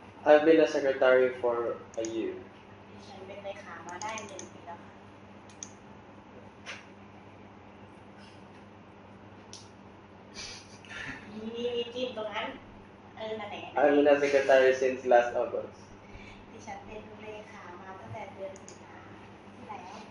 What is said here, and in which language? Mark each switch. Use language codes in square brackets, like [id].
[en] I've been a secretary for a year. [th] ดิฉันเป็นเลขามาได้1 ปีแล้วค่ะมีจิ้มตรงนั้นนั่นแหละ [en] I've been a secretary since last August. [th] ดิฉันเป็นเลขามาตั้งแต่เดือนสิงหาที่แล้ว